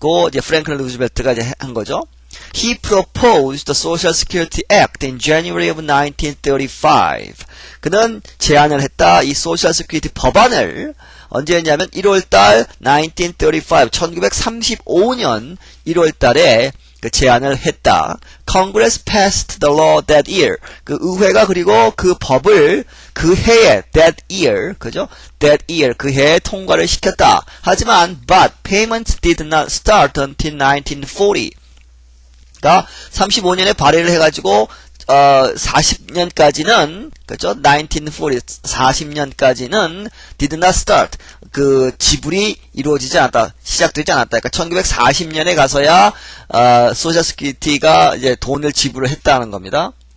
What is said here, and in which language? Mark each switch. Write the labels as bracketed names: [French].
[Korean] 이제 프랭클린 루즈벨트가 이제 한 거죠. [English] He proposed the Social Security Act in January of 1935. [Korean] 그는 제안을 했다. 이 Social Security 법안을 언제 했냐면 1월달 1935년 1월달에 그 제안을 했다. [English] Congress passed the law that year. [Korean] 그 의회가 그리고 그 법을 그 해에 [English] that year, [Korean] 그죠? [English] that year [Korean] 그 해에 통과를 시켰다. 하지만 [English] but payments did not start until 1940. [Korean] 그러니까 35년에 발의를 해가지고 40년까지는 그죠? 1940 40년까지는 [English] did not start [Korean] 그 지불이 이루어지지 않았다. 시작되지 않았다. 그러니까 1940년에 가서야 소셜 시큐리티가 이제 돈을 지불을 했다는 겁니다.